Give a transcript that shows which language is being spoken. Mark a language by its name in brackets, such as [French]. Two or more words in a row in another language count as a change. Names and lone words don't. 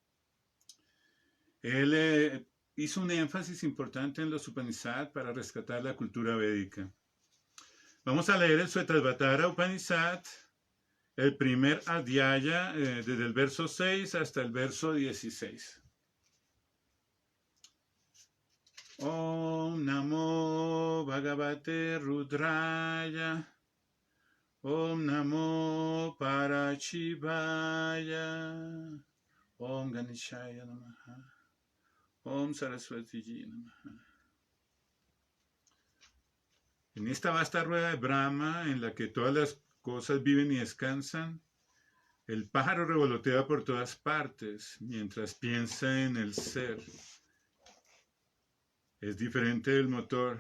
[Spanish] Él hizo un énfasis importante en los Upanishads para rescatar la cultura védica. Vamos a leer el Shvetashvatara Upanishad, el primer adhyaya, desde el verso 6 hasta el verso 16. [Sanskrit] Om Namo Bhagavate Rudraya. Om Namo Parashivaya. Om Ganeshaya Namaha. Om Saraswati Namaha. [Spanish] En esta vasta rueda de Brahma, en la que todas las cosas viven y descansan, el pájaro revolotea por todas partes mientras piensa en el ser. Es diferente del motor.